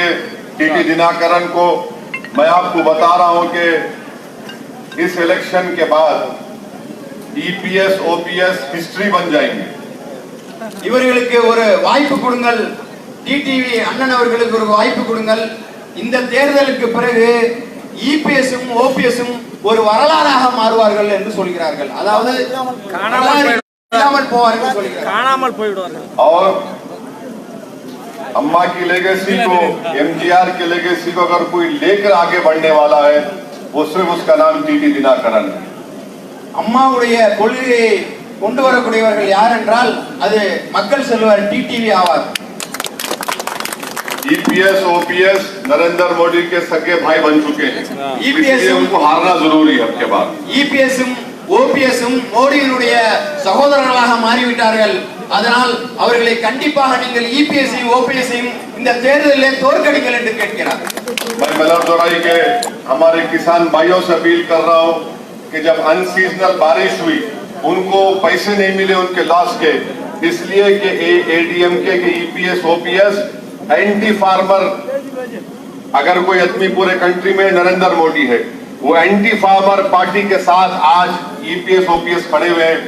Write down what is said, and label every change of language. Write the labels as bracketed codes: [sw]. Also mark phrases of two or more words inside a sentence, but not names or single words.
[hi] टीटी दिनाकरन को मैं आपको बता रहा हूं कि इस इलेक्शन के बाद ईपीएस ओपीएस हिस्ट्री बन जाएंगे। [ta] இவர்களுக்கு ஒரு வாய்ப்பு கொடுங்கள். டிடிவி அண்ணன் அவர்களுக்கு ஒரு வாய்ப்பு கொடுங்கள். இந்த தேர்தலுக்கு பிறகு இபிஎஸும் ஓபிஎஸும் ஒரு வரலாறாக மாறுவார்கள் என்று சொல்கிறார்கள். அதாவது காணாமல் போவார்கள் சொல்கிறார்கள். காணாமல் போய்விடுவார்கள். [hi] और अम्मा की लेगेसी को, एमजीआर की लेगेसी को अगर कोई लेकर आगे बढ़ने वाला है वो सिर्फ उसका नाम टीटी दिनाकरन है। [ta] அம்மாவுடைய கொள்கையை கொண்டு வரக்கூடியவர்கள் யார் என்றால் அது மக்கள் செல்வர் டிடிவி ஆவார். [hi] ईपीएस ओपीएस नरेंद्र मोदी के सगे भाई बन चुके हैं, इसलिए उनको हारना जरूरी है आपके बाद। [ta] இபிஎஸும் ஓபிஎஸும் மோடியினுடைய சகோதரர்களாக மாறிவிட்டார்கள். அதனால் அவர்களை கண்டிப்பாக நீங்கள் இபிஎஸ்ஸையும் ஓபிஎஸ்ஸையும் இந்த தேர்தலில் தோற்கடிங்கள் என்று கேட்கிறார். [hi] मैं मलरदोराई के हमारे किसान भाइयों से अपील कर रहा हूं कि जब अनसीजनल बारिश हुई उनको पैसे नहीं मिले उनके लॉस के, इसलिए कि एडीएमके के ईपीएस ओपीएस [en] anti farmer, [hi] अगर कोई आदमी पूरे कंट्री में नरेंद्र मोदी है, वो [en] anti farmer party [hi] के साथ आज ईपीएस ओपीएस खड़े हुए हैं।